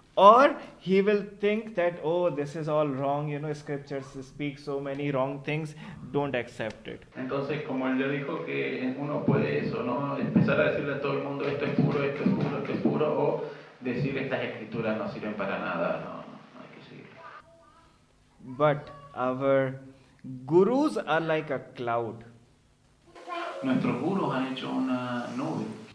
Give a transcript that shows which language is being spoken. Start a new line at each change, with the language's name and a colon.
English: Or he will think that, oh, this is all wrong, scriptures speak so many wrong things, don't accept it.
Spanish: Entonces, como él le dijo que uno puede eso, ¿no? Empezar a decirle a todo el mundo esto es puro, esto es puro, esto es puro, o decir estas escrituras no sirven para nada, no hay que seguirlo.
English: But our gurus are like a cloud.
Spanish: Nuestros gurus han hecho una nube.